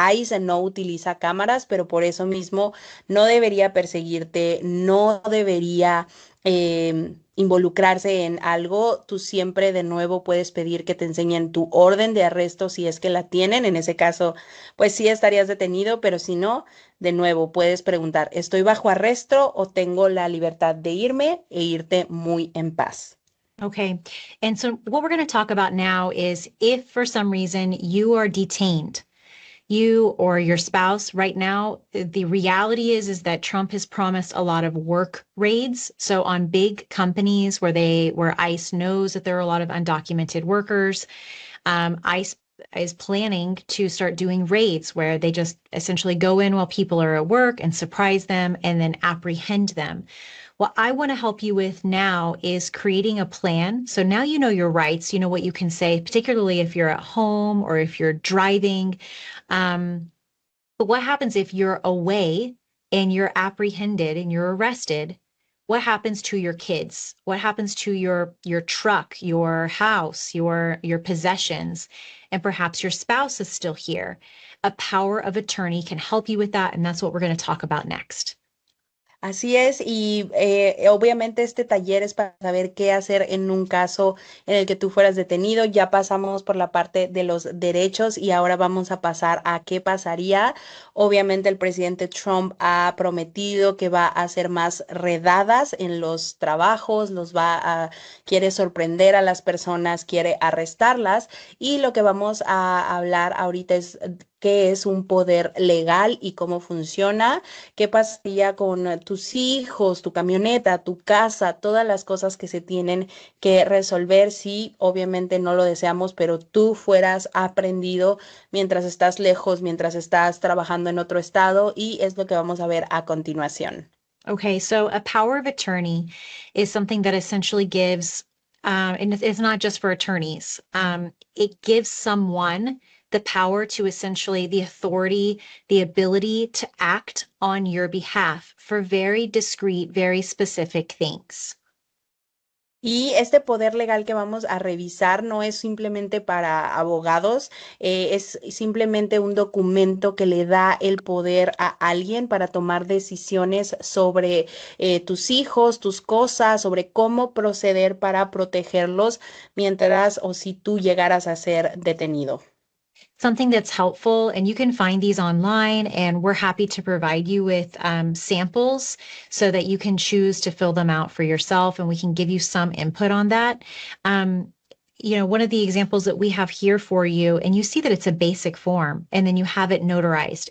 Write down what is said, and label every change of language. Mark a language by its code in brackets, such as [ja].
[es] ICE no utiliza cámaras, pero por eso mismo no debería perseguirte, no debería involucrarse en algo. Tú siempre de nuevo puedes pedir que te enseñen tu orden de arresto si es que la tienen. En ese caso, pues sí estarías detenido, pero si no, de nuevo puedes preguntar, ¿estoy bajo arresto o tengo la libertad de irme e irte muy en paz? [en] Okay. And so what we're going to talk about now is if for some reason you are detained, you or your spouse right now, the reality is that Trump has promised a lot of work raids. So on big companies where ICE knows that there are a lot of undocumented workers, ICE is planning to start doing raids where they just essentially go in while people are at work and surprise them and then apprehend them. What I want to help you with now is creating a plan. So now you know your rights, you know what you can say, particularly if you're at home or if you're driving. But what happens if you're away and you're apprehended and you're arrested? What happens to your kids? What happens to your truck, your house, your possessions? And perhaps your spouse is still here. A power of attorney can help you with that, and that's what we're going to talk about next. [es] Así es, y obviamente este taller es para saber qué hacer en un caso en el que tú fueras detenido. Ya pasamos por la parte de los derechos y ahora vamos a pasar a qué pasaría. Obviamente el presidente Trump ha prometido que va a hacer más redadas en los trabajos, quiere sorprender a las personas, quiere arrestarlas y lo que vamos a hablar ahorita es qué es un poder legal y cómo funciona, qué pasaría con tus hijos, tu camioneta, tu casa, todas las cosas que se tienen que resolver si obviamente no lo deseamos, pero tú fueras aprendido mientras estás lejos, mientras estás trabajando en otro estado y es lo que vamos a ver a continuación. [en] Okay, so a power of attorney is something that essentially gives, and it's not just for attorneys, it gives someone the power to essentially the authority, the ability to act on your behalf for very discrete, very specific things. [es] Y este poder legal que vamos a revisar no es simplemente para abogados, es simplemente un documento que le da el poder a alguien para tomar decisiones sobre tus hijos, tus cosas, sobre cómo proceder para protegerlos mientras o si tú llegaras a ser detenido. [en] Something that's helpful, and you can find these online, and we're happy to provide you with samples so that you can choose to fill them out for yourself, and we can give you some input on that. Um, one of the examples that we have here for you, and you see that it's a basic form, and then you have it notarized.